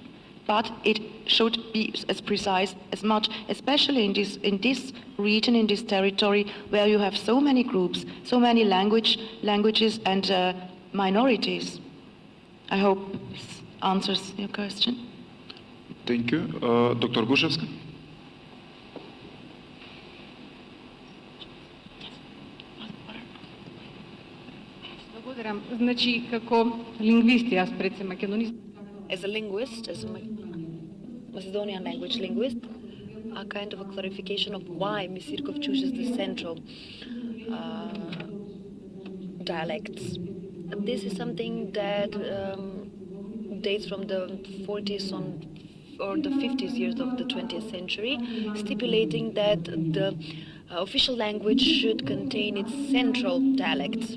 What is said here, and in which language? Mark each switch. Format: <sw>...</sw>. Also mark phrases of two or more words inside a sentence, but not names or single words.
<en>But it should be as precise as much, especially in this region, in this territory, where you have so many groups, so many languages and minorities. I hope this answers your question. Thank you. Dr. Guševska?</en> <mk>Благодарам. Значи, како лингвисти, аз пред се македонист.</mk> <en>As a linguist, as a Macedonian language linguist, a kind of a clarification of why Misirkov chooses the central dialects. This is something that dates from the 40s or the 50s years of the 20th century, stipulating that the official language should contain its central dialects.</en>